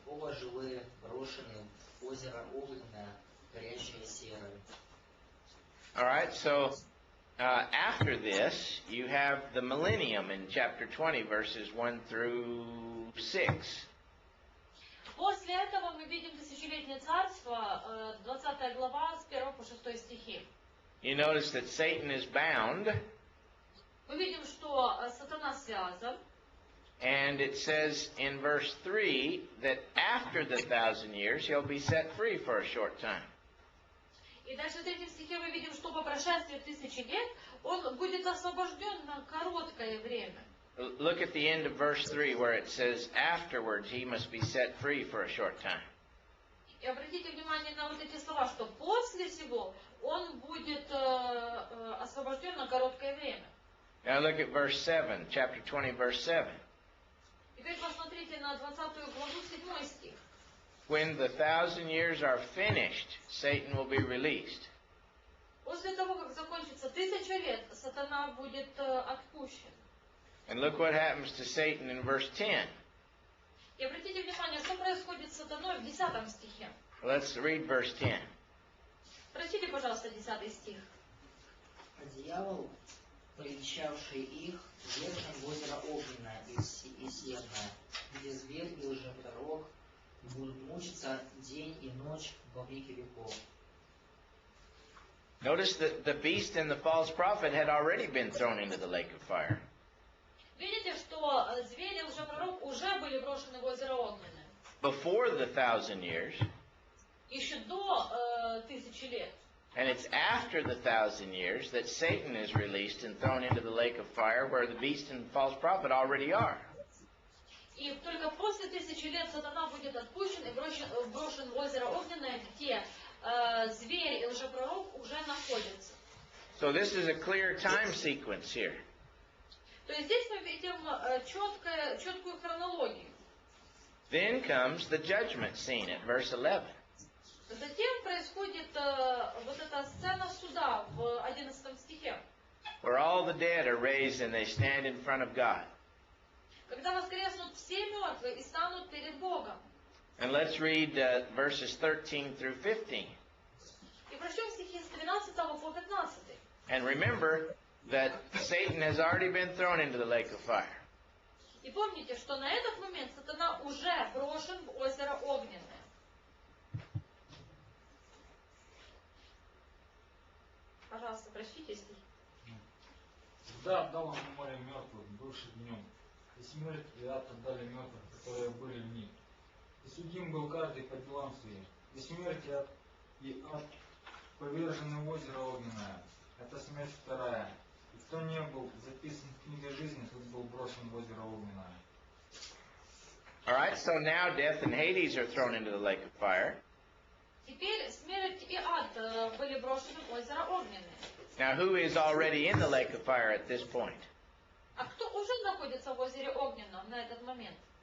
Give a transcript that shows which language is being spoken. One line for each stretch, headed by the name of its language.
Russian: Оба живые, брошенные в озеро огненное, горящее серой».
English: All right, so after this, you have the millennium in chapter 20, verses 1 through 6.
Russian: После этого мы видим тысячелетнее царство, 20 глава, с 1 по 6 стихи.
English: You notice that Satan is bound,
Russian: Мы видим, что сатана связан.
English: and it says in verse 3 that after the 1,000 years, he'll be set free for a short time.
Russian: И дальше в 3 стихе мы видим, что по прошествии 1000 лет он будет освобожден на короткое время.
English: Look at the end of verse 3 where it says, afterwards he must be set free for a short time.
Russian: И обратите внимание на вот эти слова, что после всего он будет освобожден на короткое время.
English: Now look at verse 7, chapter 20, verse 7.
Russian: Теперь посмотрите на 20 главу, 7 стих.
English: When the 1,000 years are finished, Satan will be released.
Russian: После того, как закончится 1000 лет, сатана будет отпущен.
English: And look what happens to Satan in verse 10.
Russian: И обратите внимание, что происходит с сатаной в 10 стихе.
English: Let's read verse 10.
Russian: Прочтите, пожалуйста, 10 стих. «А дьявол, привечавший их, ввергнут в озеро огненное и серное, где зверь и лжепророк будут мучиться день и ночь во веки веков».
English: Notice that the beast and the false prophet had already been thrown into the lake of fire.
Russian: Видите, что зверь и лжепророк уже были брошены в озеро огненное.
English: Before the 1,000 years,
Russian: Еще до 1000 лет.
English: and it's after the 1,000 years that Satan is released and thrown into the lake of fire where the beast and the false prophet already are.
Russian: И только после 1000 лет сатана будет отпущен и брошен в озеро огненное, где зверь и лжепророк уже находятся.
English: So this is a clear time sequence here.
Russian: То есть здесь мы видим четкую хронологию.
English: Then comes the judgment scene at verse 11.
Russian: Затем происходит вот эта сцена суда в 11 стихе.
English: Where all the dead are raised and they stand in front of God.
Russian: Когда воскреснут все мертвые и станут перед Богом.
English: And let's read verses 13 through 15.
Russian: И прочтем стихи с 12 по 15.
English: And remember that Satan has already been thrown into the lake of fire.
Russian: И помните, что на этот момент сатана уже брошен в озеро огненное. Пожалуйста, прочтите стих. Да, отдал он в море мертвых, бывших днем, и смерть и ад отдали мертвых, которые были в них. И судим был каждый по делам своим. И смерть и ад повержены в озеро огненное. Это смерть вторая. И кто не был записан в книге жизни, тот был брошен в озеро огненное.
English: All right, so now death and Hades are thrown into the lake of fire.
Russian: Теперь смерть и ад были брошены в озеро огненное.
English: Now, who is already in the lake of fire at this point?
Russian: А кто уже находится в озере огненном на этот момент?